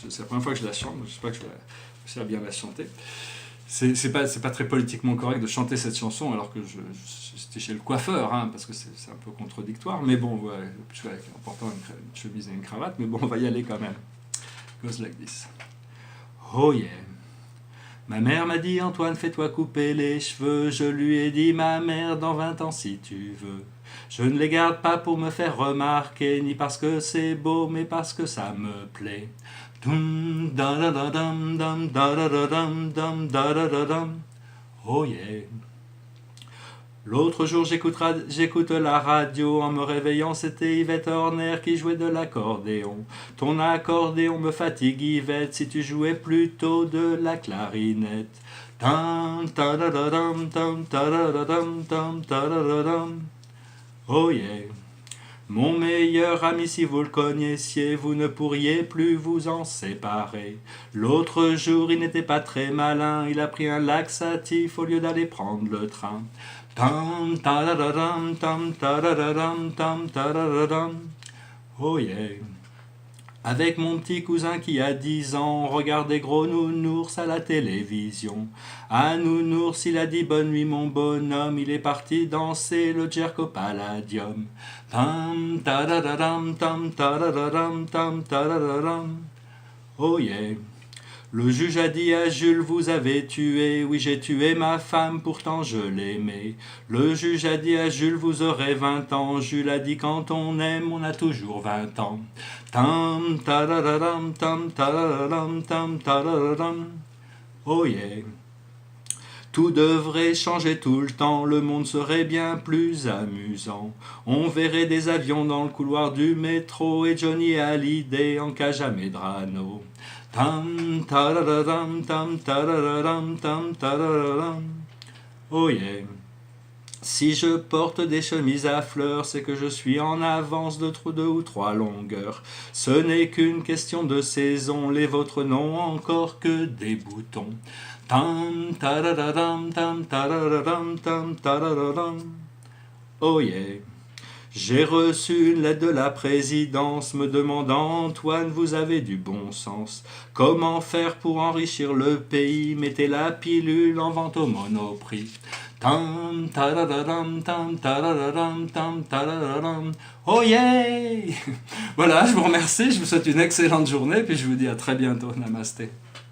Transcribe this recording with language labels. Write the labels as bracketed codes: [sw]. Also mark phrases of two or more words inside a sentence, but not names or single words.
[fr] C'est la première fois que je la chante, je sais pas que je vais réussir à bien la chanter. C'est pas très politiquement correct de chanter cette chanson alors que j'étais chez le coiffeur, parce que c'est un peu contradictoire, mais bon, ouais, en portant une chemise et une cravate, mais bon, on va y aller quand même. [en] Goes like this. Oh yeah, [fr] Ma mère m'a dit Antoine, fais-toi couper les cheveux. Je lui ai dit ma mère, dans 20 ans si tu veux. Je ne les garde pas pour me faire remarquer, ni parce que c'est beau, mais parce que ça me plaît. Dum da da da dum dum da da da dum dum da da da dum. [en] Oh yeah. [fr] L'autre jour j'écoute la radio, en me réveillant c'était Yvette Horner qui jouait de l'accordéon. Ton accordéon me fatigue Yvette, si tu jouais plutôt de la clarinette. Dum ta da da dum dum ta da da dum dum ta da da dum. [en] Oh yeah. [fr] Mon meilleur ami, si vous le connaissiez, vous ne pourriez plus vous en séparer. L'autre jour, il n'était pas très malin, il a pris un laxatif au lieu d'aller prendre le train. Tam ta da da dam tam ta da da dam tam ta da da dam. [en] Oh yeah. [fr] Avec mon petit cousin qui a 10 ans, on regardait Gros Nounours à la télévision. À Nounours, il a dit bonne nuit mon bonhomme, il est parti danser le jerk au Palladium. Tam ta da da dam tam ta da da dam tam ta da da dam. [en] Oh yeah. [fr] Le juge a dit à Jules, vous avez tué, oui j'ai tué ma femme, pourtant je l'aimais. Le juge a dit à Jules, vous aurez 20 ans, Jules a dit quand on aime, on a toujours 20 ans. Tam ta da da dam tam ta da da dam tam ta da da dam. [en] Oh yeah. [fr] Tout devrait changer tout le temps, le monde serait bien plus amusant. On verrait des avions dans le couloir du métro et Johnny Hallyday en cage à Medrano. Tam ta da da dam tam ta da da dam tam ta da da dam. [en] Oh yeah. [fr] Si je porte des chemises à fleurs, c'est que je suis en avance de 2 ou 3 longueurs. Ce n'est qu'une question de saison, les vôtres n'ont encore que des boutons. Tam ta da da dam tam ta da da dam tam ta da da dam. [en] Oh yeah. [fr] J'ai reçu une lettre de la présidence me demandant Antoine, vous avez du bon sens. Comment faire pour enrichir le pays? Mettez la pilule en vente au Monoprix. Tam ta da da dam tam ta da da dam tam ta da da dam. [en] Oh yeah. [fr] Voilà, je vous remercie, je vous souhaite une excellente journée puis je vous dis à très bientôt. Namasté.